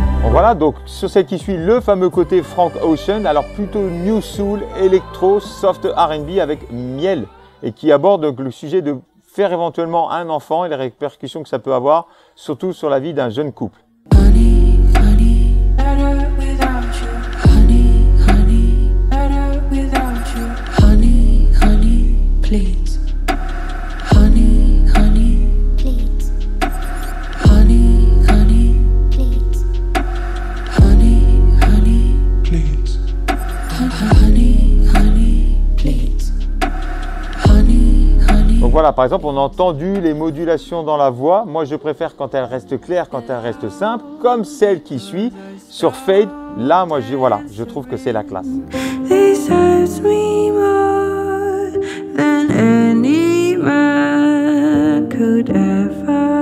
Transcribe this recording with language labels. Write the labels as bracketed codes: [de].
[fr] voilà, donc sur celle qui suit, le fameux côté Frank Ocean, alors plutôt New Soul, Electro, Soft R&B avec Miel, et qui aborde donc le sujet de faire éventuellement un enfant et les répercussions que ça peut avoir, surtout sur la vie d'un jeune couple. [en] Honey, honey, better without you. Honey, honey, better without you. Honey, honey, please. Honey, honey, please. Honey, honey, please. Honey, honey, Please. honey, honey, please. Honey, honey. [fr] Donc voilà, par exemple, on a entendu les modulations dans la voix. Moi, je préfère quand elle reste claire, quand elle reste simple, comme celle qui suit sur Fade. Là, moi, je trouve que c'est la classe. [en] This hurts me more than any man could ever.